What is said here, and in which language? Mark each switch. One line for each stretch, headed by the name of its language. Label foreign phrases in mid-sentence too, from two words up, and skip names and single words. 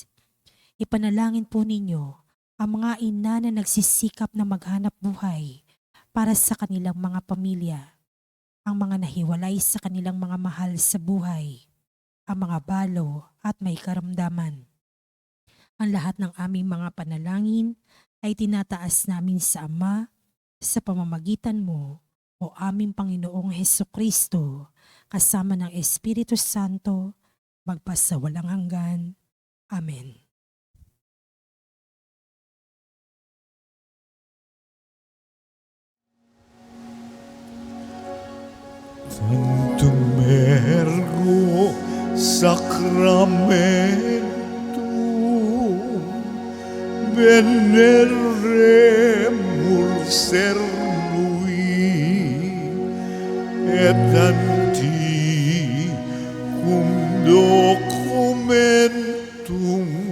Filipino: Ipanalangin po ninyo ang mga ina na nagsisikap na maghanap buhay para sa kanilang mga pamilya, ang mga nahiwalay sa kanilang mga mahal sa buhay, ang mga balo at may karamdaman. Ang lahat ng aming mga panalangin ay tinataas namin sa Ama sa pamamagitan mo, o aming Panginoong Hesukristo, kasama ng Espiritu Santo, magpasawalang hanggan. Amen.
Latin: Sanctum ergo sacramentum veneremur cernui et antiquum documentum